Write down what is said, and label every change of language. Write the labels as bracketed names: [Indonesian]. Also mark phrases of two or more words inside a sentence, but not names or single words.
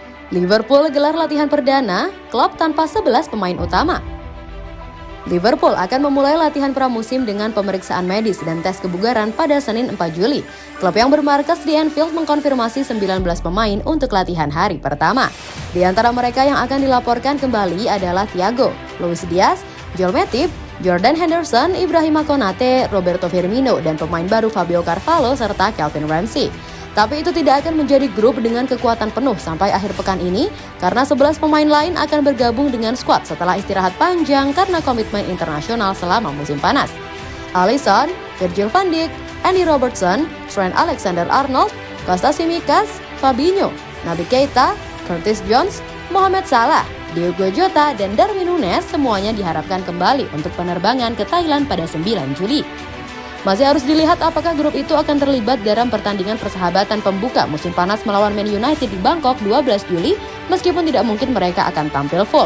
[Indonesian] Liverpool gelar latihan perdana, klub tanpa 11 pemain utama. Liverpool akan memulai latihan pramusim dengan pemeriksaan medis dan tes kebugaran pada Senin 4 Juli. Klub yang bermarkas di Anfield mengkonfirmasi 19 pemain untuk latihan hari pertama. Di antara mereka yang akan dilaporkan kembali adalah Thiago, Luis Diaz, Joel Matip, Jordan Henderson, Ibrahima Konate, Roberto Firmino, dan pemain baru Fabio Carvalho serta Calvin Ramsey. Tapi itu tidak akan menjadi grup dengan kekuatan penuh sampai akhir pekan ini karena 11 pemain lain akan bergabung dengan skuad setelah istirahat panjang karena komitmen internasional selama musim panas. Alisson, Virgil van Dijk, Andy Robertson, Trent Alexander-Arnold, Kostas Tsimikas, Fabinho, Naby Keita, Curtis Jones, Mohamed Salah, Diogo Jota, dan Darwin Núñez semuanya diharapkan kembali untuk penerbangan ke Thailand pada 9 Juli. Masih harus dilihat apakah grup itu akan terlibat dalam pertandingan persahabatan pembuka musim panas melawan Man United di Bangkok 12 Juli, meskipun tidak mungkin mereka akan tampil full.